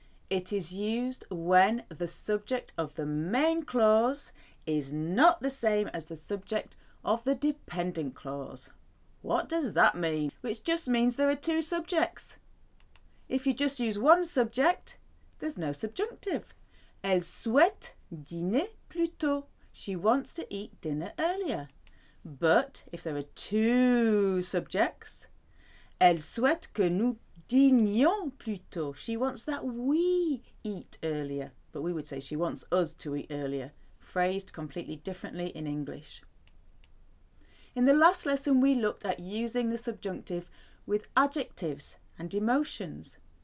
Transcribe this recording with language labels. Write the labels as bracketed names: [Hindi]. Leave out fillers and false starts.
[English] It is used when the subject of the main clause is not the same as the subject of the dependent clause. What does that mean? Which just means there are two subjects. If you just use one subject, there's no subjunctive. [French] Elle souhaite dîner plus tôt. [English] She wants to eat dinner earlier. But if there are two subjects, [French] elle souhaite que nous dînions plus tôt. [English] She wants that we eat earlier. But we would say she wants us to eat earlier. Phrased completely differently in English. In the last lesson, we looked at using the subjunctive with adjectives and emotions.